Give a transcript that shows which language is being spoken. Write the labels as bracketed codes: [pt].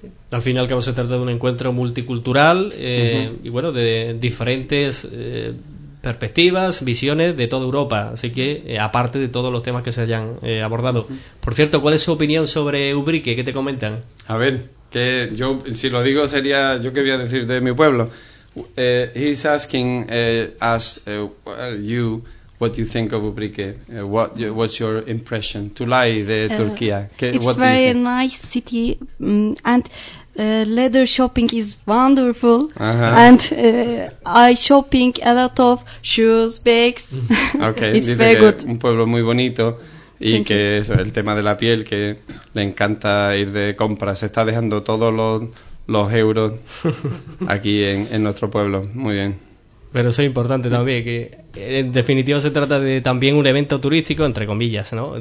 [es] Al fin y al cabo se trata de un encuentro multicultural, uh-huh. y bueno, de diferentes perspectivas, visiones de toda Europa, así que aparte de todos los temas que se hayan abordado. Por cierto, ¿cuál es su opinión sobre Ubrique? ¿Qué te comentan? A ver, que yo, si lo digo, sería yo qué voy a decir de mi pueblo. [en] He's asking us you what you think of Ubrique, what's your impression, Tulay de Turquía. It's very nice city and leather shopping is wonderful. Uh-huh. And I shopping a lot of shoes, bags. Okay, it's dice very good. [es] Un pueblo muy bonito y [en] thank que you. [es] Eso, el tema de la piel, que le encanta ir de compras, se está dejando todos los euros aquí en nuestro pueblo. Muy bien. Pero eso es importante también, que en definitiva se trata de también un evento turístico, entre comillas, ¿no?